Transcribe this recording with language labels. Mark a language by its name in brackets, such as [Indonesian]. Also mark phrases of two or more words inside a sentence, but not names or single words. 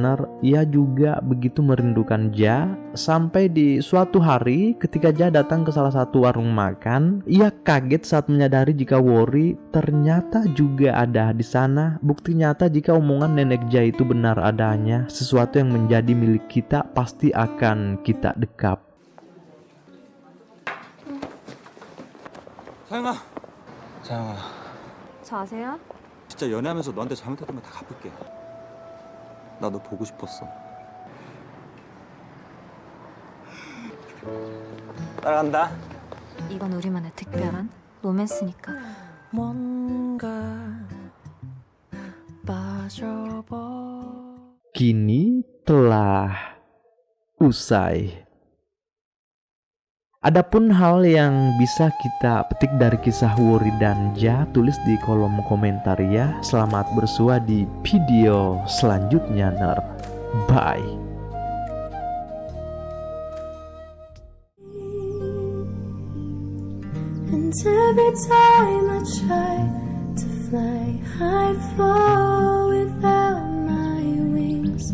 [Indonesian] Ia juga begitu merindukan Ja, sampai di suatu hari ketika Ja datang ke salah satu warung makan, ia kaget saat menyadari jika Wori ternyata juga ada di sana. Bukti nyata jika omongan nenek Ja itu benar adanya. Sesuatu yang menjadi milik kita pasti akan kita dekap. [Korean] 사영아. 사영아. 저 아세요? 진짜 연애하면서 너한테 잘못했던 거 다 갚을게. 나 너 보고 싶었어. 따라간다. 이건 우리만의 특별한 로맨스니까. 뭔가 빠져버 [Indonesian] Kini telah usai. Adapun hal yang bisa kita petik dari kisah Wuri dan Ja, tulis di kolom komentar ya. Selamat bersua di video selanjutnya, Ner. Bye. [English] And every time I try to fly, I fall without my wings.